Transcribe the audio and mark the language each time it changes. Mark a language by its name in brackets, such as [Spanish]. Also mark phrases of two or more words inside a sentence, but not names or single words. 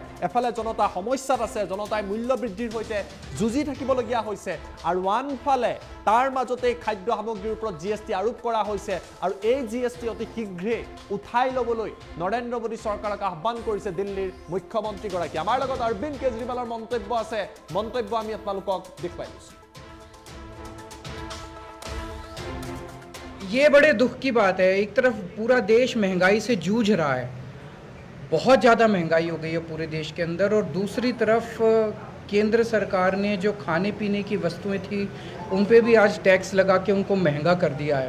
[Assamese] এফালে জনতা সমস্যাত আছে, জনতাই মূল্য বৃদ্ধিৰ সৈতে যুঁজি থাকিবলগীয়া হৈছে আৰু আনফালে তাৰ মাজতে খাদ্য সামগ্ৰীৰ ওপৰত জিএসটি আৰোপ কৰা হৈছে আৰু এই জিএসটি অতি শীঘ্ৰে উঠাই ল'বলৈ নৰেন্দ্ৰ মোদী চৰকাৰক আহ্বান কৰিছে দিল্লীৰ মুখ্যমন্ত্ৰীগৰাকী। আমাৰ লগত অৰবিন্দ কেজৰিৱালৰ মন্তব্য আছে, মন্তব্য আমি আপোনালোকক দেখুৱাই দিছোঁ। [Hindi] ये बड़े दुख की बात है। एक तरफ पूरा देश महंगाई से जूझ रहा है, बहुत ज़्यादा महंगाई हो गई है पूरे देश के अंदर, और दूसरी तरफ केंद्र सरकार ने जो खाने पीने की वस्तुएं थी उन पे भी आज टैक्स लगा के उनको महंगा कर दिया है।